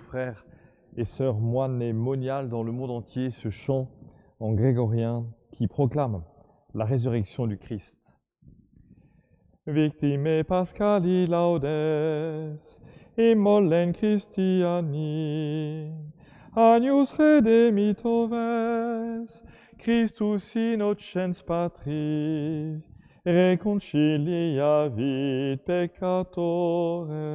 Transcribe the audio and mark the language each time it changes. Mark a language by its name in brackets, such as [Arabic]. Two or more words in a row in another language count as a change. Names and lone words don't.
[French] frères et sœurs moines et moniales dans le monde entier ce chant en grégorien qui proclame la résurrection du Christ. [Latin] Victime Pascali laudes, immollen Christiani, agnus redemitoves, Christus innocens Patri, reconciliavit peccatores.